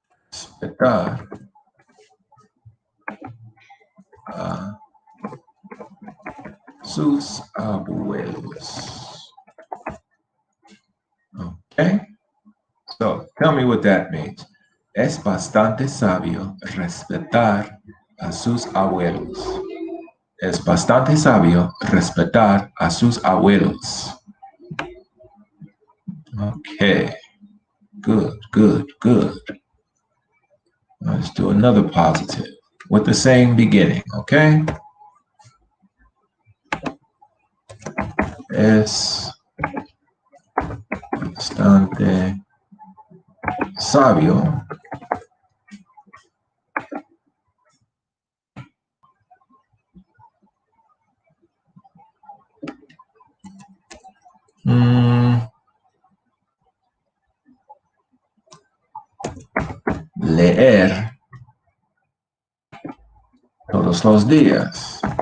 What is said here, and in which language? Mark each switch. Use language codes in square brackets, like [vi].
[es] Respetar a sus abuelos. [en] Okay, so tell me what that means. [es] Es bastante sabio respetar a sus abuelos. Es bastante sabio respetar a sus abuelos. [en] Okay, good, good, good. Let's do another positive with the same beginning, okay? [es] Es bastante sabio leer todos los días.